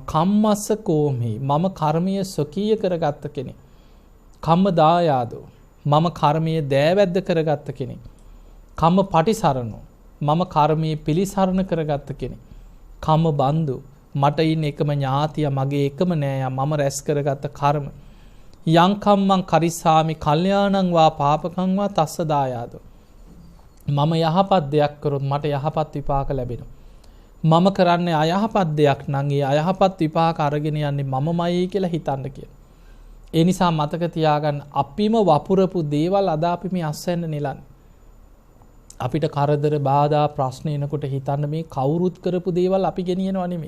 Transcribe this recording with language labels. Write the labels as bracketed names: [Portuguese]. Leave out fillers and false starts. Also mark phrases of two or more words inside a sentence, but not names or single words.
[Pali] කම්මස්ස කෝමි [Sinhala] මම කර්මය ස්වකීය කරගත්ත කෙනෙක්. [Pali] කම්ම දායාදෝ [Sinhala] මම කර්මයේ දෑවැද්ද කරගත්ත කෙනෙක්. [Pali] කම්ම පටිසරණෝ [Sinhala] මම කර්මයේ පිළිසරණ කරගත්ත කෙනෙක්. [Pali] කම්ම බන්දු [Sinhala] මට ඉන්න එකම ඥාතිය මගේ එකම නෑයා මම රැස් කරගත්ත කර්ම. [Pali] යං කම්මං කරිස්සාමි කල්යාණං වා පාපකං වා තස්ස දායාදෝ [Sinhala] මම යහපත් දෙයක් කරොත් මට යහපත් විපාක ලැබෙනවා. මම කරන්නේ අයහපත් දෙයක් නම් ඒ අයහපත් විපාක අරගෙන යන්නේ මමමයි කියලා හිතන්න කියලා. ඒ නිසා මතක තියාගන්න අපිම වපුරපු දේවල් අද අපි මේ අස්වැන්න නෙලන්නේ. අපිට කරදර බාධා ප්‍රශ්න එනකොට හිතන්න මේ කවුරුත් කරපු දේවල් අපි ගෙනියනවා නෙමෙයි.